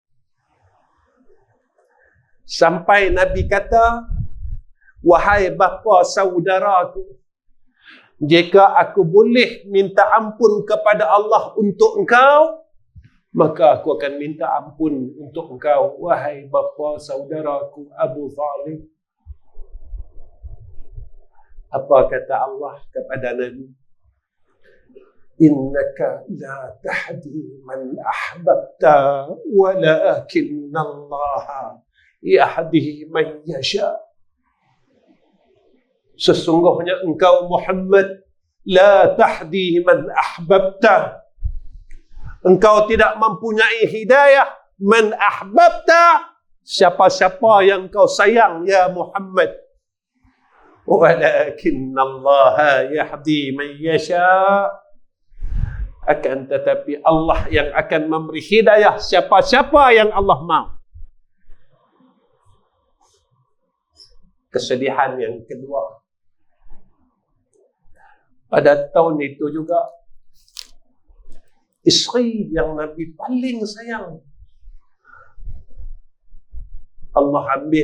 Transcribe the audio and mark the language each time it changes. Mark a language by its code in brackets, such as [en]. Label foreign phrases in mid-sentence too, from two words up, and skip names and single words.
[ms] Sampai Nabi kata, wahai bapa saudaraku, jika aku boleh minta ampun kepada Allah untuk engkau, maka aku akan minta ampun untuk engkau, wahai bapa saudaraku Abu Talib. Apa kata Allah kepada Nabi? [ar] إنك لا تهدي من أحببت ولكن الله يهدي من يشاء. [ms] Sesungguhnya engkau Muhammad [ar] لا تهدي من أحببت. [ms] Engkau tidak mempunyai hidayah [ar] من أحببت, [ms] siapa-siapa yang kau sayang [ar] يا محمد. ولكن الله يهدي من يشاء. [ms] Akan tetapi Allah yang akan memberi hidayah siapa-siapa yang Allah mahu. Kesedihan yang kedua, pada tahun itu juga isteri yang Nabi paling sayang Allah ambil.